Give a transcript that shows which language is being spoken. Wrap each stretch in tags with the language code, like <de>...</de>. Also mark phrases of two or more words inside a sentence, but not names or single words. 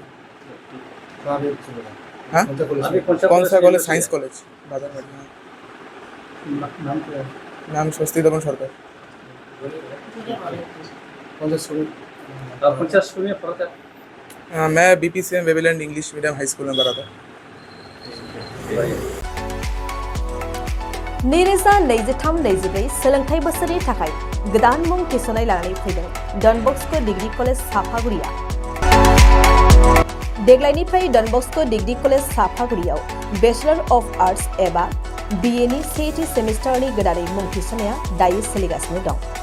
<hi>हाँ, कौन सा कॉलेज? साइंस कॉलेज बादरबाड़ी. नाम क्या है? नाम स्वस्ति दमन सरकार. कौन सा स्कूल? मैं BPCM वेबलैंड इंग्लिश मीडियम हाई स्कूल में पढ़ा था.</hi> <brx>नैरोजा 23-24 सोलोंथाइ बोसोरनि थाखाय गोदान मुं थिसननाय लानानै फैदों डन बस्क' डिग्री कलेज साफागुरिया. देग्लायनिफ्राय डन बस्क' डिग्री कलेज साफागुरियाव</brx> <en>Bachelor of Arts</en> <brx>एबा BA नि सेथि सेमिस्टारनि गोदानै मुं थिसननाया दायो सोलिगासिनो दं.</brx>